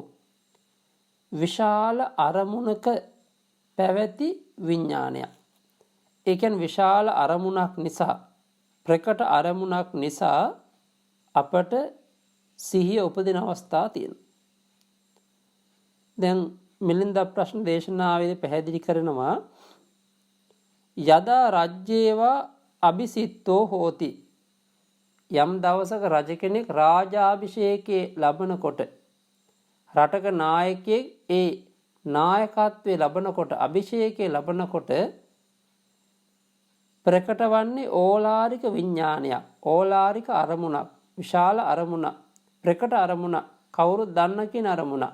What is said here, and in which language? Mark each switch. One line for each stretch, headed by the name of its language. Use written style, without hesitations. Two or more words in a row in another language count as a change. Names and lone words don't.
Sinhala: විශාල අරමුණක පැවති විඥානයක්. ඒ කියන්නේ විශාල අරමුණක් නිසා, ප්‍රකට අරමුණක් නිසා අපට සිහිය උපදින අවස්ථා තියෙනවා. දැන් මිලින්ද ප්‍රශ්න දේශනාවේ පැහැදිලි කරනවා,
Pali: යදා රජ්‍යේවා අபிසිත්තෝ හෝති.
Sinhala: යම් දවසක රජ කෙනෙක් රාජාභිෂේකයේ ලබනකොට, රටක නායකයෙක් ඒ නායකත්වයේ ලබනකොට, අභිෂේකයේ ලබනකොට ප්‍රකට වන්නේ ඕලාරික විඥානයක්, ඕලාරික අරමුණක්, විශාල අරමුණක්, ප්‍රකට අරමුණක්, කවුරුත් දන්න කියන අරමුණක්.